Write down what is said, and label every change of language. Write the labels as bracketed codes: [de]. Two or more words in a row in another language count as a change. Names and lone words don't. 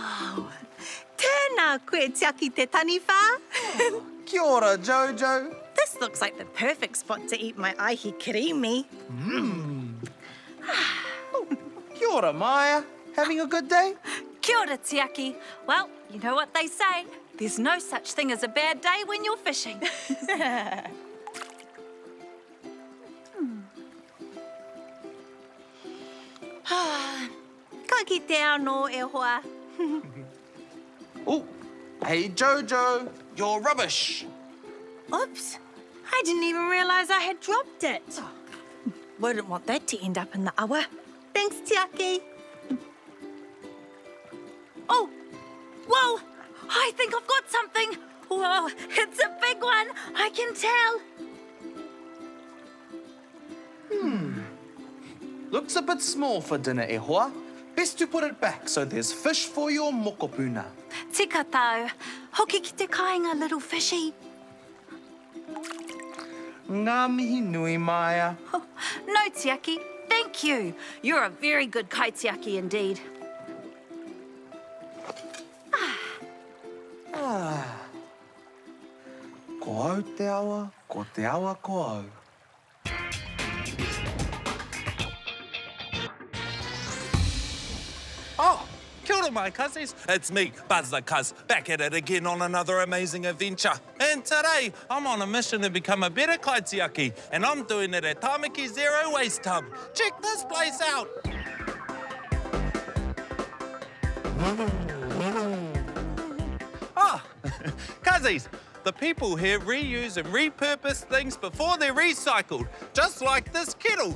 [mi] Tēnā koe tiaki te taniwha. Kia ora, Jojo. [en] This looks like the perfect spot to eat my [mi] ahi kirimi. Kia ora, Maya. [en] Having a good day? [mi] Kia ora, Tiaki. [en] Well, you know what they say. There's no such thing as a bad day when you're fishing. [mi] Ka kite anō e hoa. [en] Oh, hey, Jojo. You're rubbish. Oops. I didn't even realise I had dropped it. Wouldn't want that to end up in the awa. Thanks, Tiaki. Oh, whoa! I think I've got something. Whoa, it's a big one. I can tell. Looks a bit small for dinner, [mi] e hoa. [en] Best to put it back so there's fish for your mokopuna. [mi] Tika tau. Hoki ki te kāinga, [en] little fishy. [mi] Ngā mihi nui, Maya. [en] Oh, no, Tiaki. Thank you. You're a very good kaitiaki indeed. [mi] Ko au te awa, ko te awa ko au. Oh, kia ora, [en] my cousins. It's me, Buzz the Cuz, back at it again on another amazing adventure. And today, I'm on a mission to become a better kaitiaki, and I'm doing it at Tamaki Zero Waste Hub. Check this place out. Oh, cousins, the people here reuse and repurpose things before they're recycled, just like this kettle.